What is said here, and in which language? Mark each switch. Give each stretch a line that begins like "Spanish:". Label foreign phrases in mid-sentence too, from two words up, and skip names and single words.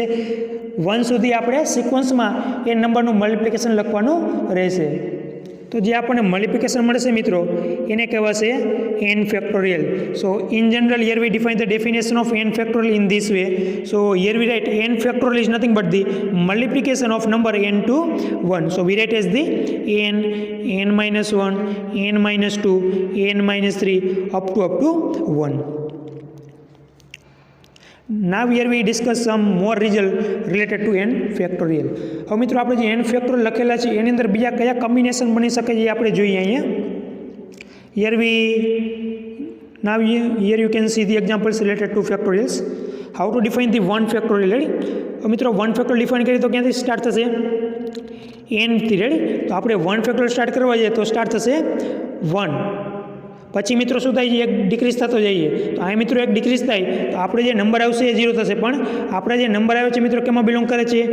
Gujarati: 1 સુધી આપણે સિક્વન્સમાં એ નંબરનું મલ્ટિપ્લિકેશન લખવાનું રહેશે. તો જે આપણને મલ્ટિપ્લિકેશન મળશે મિત્રો એને કહેવાશે n ફેક્ટોરિયલ.
English: so in general here we define the definition of n factorial in this way. so here we write n factorial is nothing but the multiplication of number n to 1. so we write as the n minus 1 n minus 2 n minus 3 up to 1. Now here we discuss some more result related to n factorial.
Gujarati: હવે મિત્રો આપણે જે n factorial લખેલા છે એની અંદર બીજા કયા કોમ્બિનેશન બની શકે છે એ આપણે જોઈએ અહીંયા.
English: Here you can see the examples related to factorials. How to define the 1 factorial.
Gujarati: રેડી? હવે મિત્રો 1 factorial ડિફાઇન કરીએ તો ક્યાંથી સ્ટાર્ટ થશે? n થી. રેડી? તો આપણે 1 factorial સ્ટાર્ટ કરવા જઈએ તો સ્ટાર્ટ થશે 1. પછી મિત્રો શું થાય છે? એક ડિક્રીઝ થતો જઈએ. તો આ મિત્રો એક ડિક્રીઝ થાય તો આપણે જે નંબર આવશે એ 0 થશે. પણ આપણે જે નંબર આવે છે મિત્રો કેમાં બિલોંગ કરે છે?